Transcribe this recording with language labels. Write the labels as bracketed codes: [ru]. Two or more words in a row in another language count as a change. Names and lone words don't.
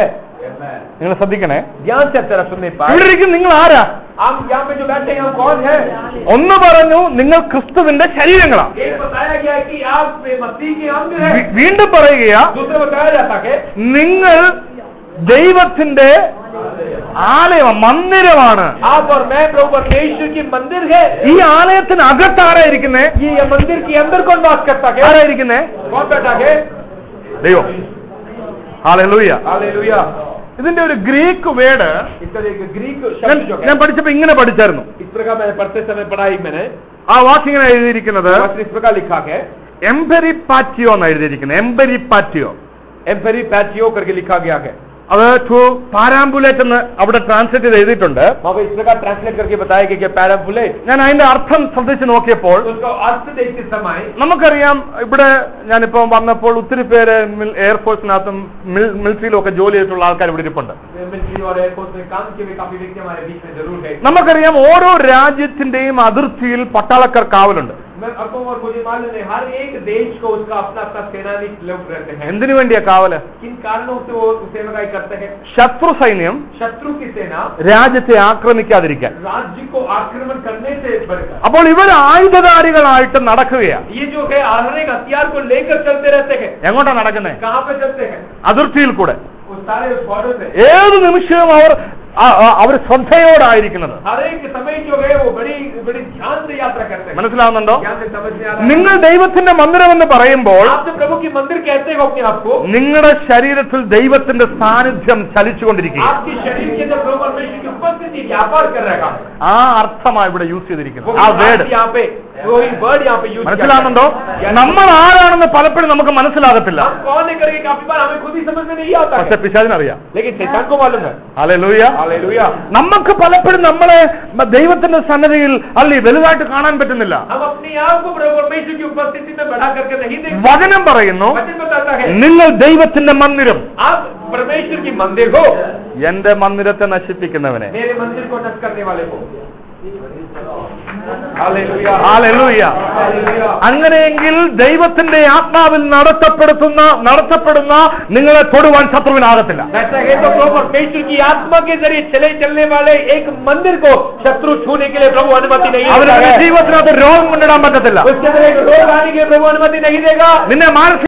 [ml] നിങ്ങൾ ശ്രദ്ധിക്കണേ. [hi] ध्यान से तरह सुनने [ml] ഇവിടെ [hi] पाए। [ml] ഇരിക്കും നിങ്ങൾ ആരാ? [hi] हम यहाँ पे जो बैठे हैं हम कौन है? [ml] ഒന്ന് പറഞ്ഞു നിങ്ങൾ ക്രിസ്തുവിന്റെ ശരീരങ്ങളാണ്. [hi] एक बताया गया है कि आप मसीह के अंग है। [ml] വീണ്ടും പറയുകയാ [hi] दूसरा बताया जाता है [ml] നിങ്ങൾ ദൈവത്തിന്റെ ആലയം മന്ദിരമാണ്. [hi] आप और मैं प्रभु परमेश्वर की मंदिर है। [ml] ഈ ആലയത്തിന് അകത്ത് ആരായിരിക്കുന്നേ? [hi] ये मंदिर के अंदर कौन बात करता है? [ml] ആരായിരിക്കുന്നേ? [hi] कौन बैठा है? [ml] ദൈവം. ഹല്ലേലൂയ. [hi] हालेलुया। [ml] ഇതിന്റെ ഒരു [en] Greek word [hi] इसका एक ग्रीक शब्द जो [ml] ഞാൻ [hi] है [ml] പഠിച്ചപ്പോ ഇങ്ങനെ പഠിച്ചായിരുന്നു. [hi] इस प्रकार मैंने पढ़ते समय पढ़ाई मैंने [ml] ആ വാക്ക് ഇങ്ങനെ എഴുതിയിരിക്കുന്നത് [hi] इस प्रकार लिखा है [ml] എംപെരിപാറ്റിയോ എന്ന് എഴുതിയിരിക്കുന്നത്. എംപെരിപാറ്റിയോ [hi] एम्पेरी पैचियो करके लिखा गया है। [ml] അത് [en] to perambulate [ml] എന്ന് അവിടെ ട്രാൻസ്ലേറ്റ് ചെയ്ത് എഴുതിയിട്ടുണ്ട്. [hi] वहाँ पे इस प्रकार ट्रांसलेट करके बताया गया कि पैराबुलेट। [ml] ഞാൻ അതിന്റെ അർത്ഥം ശ്രദ്ധിച്ച് നോക്കിയപ്പോൾ [hi] उसका अर्थ देखते समय [ml] നമുക്കറിയാം ഇവിടെ ഞാനിപ്പോ വന്നപ്പോൾ ഒത്തിരി പേര് എയർഫോഴ്സിനകത്തും മിലിറ്ററിയിലും ഒക്കെ ജോലി ചെയ്തിട്ടുള്ള ആൾക്കാർ ഇവിടെ ഇരിപ്പുണ്ട്. [hi] मिलिट्री और एयरफोर्स में काम किए हुए काफी व्यक्ति हमारे बीच में जरूर है। [ml] നമുക്കറിയാം ഓരോ രാജ്യത്തിന്റെയും അതിർത്തിയിൽ പട്ടാളക്കാർ കാവലുണ്ട്. [hi] मैं आपको और मुझे मालूम है हर एक देश को उसका अपना अपना सेनानी लोग रहते हैं। [ml] എന്തിനു വേണ്ടിയാ കാവല്? [hi] किन कारणों से वो सेनाई करते हैं? [ml] ശത്രു സൈന്യം [hi] शत्रु की सेना [ml] രാജ്യത്തെ ആക്രമിക്കാതിരിക്കാൻ. [hi] राज्य को आक्रमण करने से बढ़कर। [ml] അപ്പോൾ ഇവർ ആയുധധാരികളായിട്ട് നടക്കുകയാണ്. [hi] ये जो है हर एक हथियार को लेकर चलते रहते हैं। [ml] എങ്ങോട്ടാ നടക്കുന്നത്? [hi] कहाँ पे चलते हैं? [ml] അതിർത്തിയിൽ കൂടെ. [hi] वो सारे बॉर्डर में [ml] ഏത് നിമിഷവും അവർ ശ്രദ്ധയോടായിരിക്കുന്നത്. [hi] हर एक समय जो है वो बड़ी बड़ी ध्यान से यात्रा करते हैं। [ml] മനസ്സിലാവുന്നുണ്ടോ? [hi] ध्यान से समझ में आ रहा है? [ml] നിങ്ങൾ ദൈവത്തിന്റെ മന്ദിരമെന്ന് പറയുമ്പോൾ [hi] आप जो प्रभु की मंदिर कहते हो अपने आप को, [ml] നിങ്ങളുടെ ശരീരത്തിൽ ദൈവത്തിന്റെ സാന്നിധ്യം ചലിച്ചുകൊണ്ടിരിക്കുക. [hi] आपके शरीर के अंदर प्रभु परमेश्वर की उपस्थिति व्यापार कर रहा है। [ml] ആ അർത്ഥമാണ് ഇവിടെ യൂസ് ചെയ്തിരിക്കുന്നത്. [hi] वो [ml] ആ വേർഡ് [hi] यहाँ पे वही वर्ड यहाँ पे यूज [ml] മനസ്സിലാവുന്നുണ്ടോ? നമ്മൾ ആരാണെന്ന് പലപ്പോഴും നമുക്ക് മനസ്സിലാകത്തില്ല. [hi] हम कौन है करके काफी बार हमें खुद ही समझ में नहीं आता [ml] പക്ഷെ [hi] है। [ml] പിശാചിനറിയാം. [hi] लेकिन शैतान को मालूम है। [ml] ഹല്ലേലൂയ. [hi] हालेलुया। [ml] നമുക്ക് പലപ്പോഴും നമ്മളെ ദൈവത്തിന്റെ സന്നിധിയിൽ അല്ലെ വലുതായിട്ട് കാണാൻ പറ്റുന്നില്ല. [hi] हम अपने आप को प्रभु परमेश्वर की उपस्थिति में बढ़ा करके नहीं देखते। [ml] വചനം പറയുന്നു [hi] वचन बताता है [ml] നിങ്ങൾ ദൈവത്തിന്റെ മന്ദിരം. [hi] आप परमेश्वर की मंदिर हो। [ml] എന്റെ മന്ദിരത്തെ നശിപ്പിക്കുന്നവനെ. [hi] मेरे मंदिर को नष्ट करने वाले को। हालेलुया। [ml] ഹല്ലേലൂയ. [hi] हालेलुया। [ml] അങ്ങനെയെങ്കിൽ ദൈവത്തിന്റെ ആത്മാവിൽ നടത്തപ്പെടുന്ന നിങ്ങളെ തൊടുവാൻ ശത്രുവിനാകത്തില്ല. [hi] ऐसा है तो प्रभु परमेश्वर की आत्मा के जरिए चलने वाले एक मंदिर को शत्रु छूने के लिए प्रभु अनुमति नहीं [ml] അവരുടെ [hi] देता है। [ml] ജീവിതത്തിനകത്ത് രോഗം കൊണ്ടിടാൻ പറ്റത്തില്ല. [hi] उसके अंदर एक रोग आने की प्रभु अनुमति नहीं देगा। [ml] നിന്നെ മാനസിക